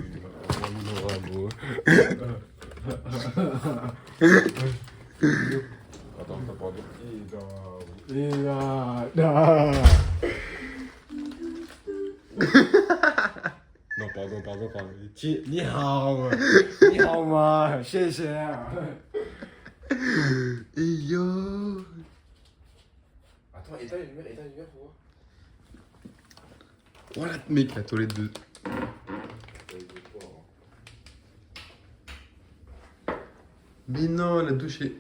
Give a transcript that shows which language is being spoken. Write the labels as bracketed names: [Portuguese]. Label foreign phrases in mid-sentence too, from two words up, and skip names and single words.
[French] Attends, t'as pas Non, pardon. [Chinese] 你好。你好吗, 谢谢. [French] Yo. Attends, éteins les lumières pour voir. Voilà, mec, la toilette de. Mais non, la douche est.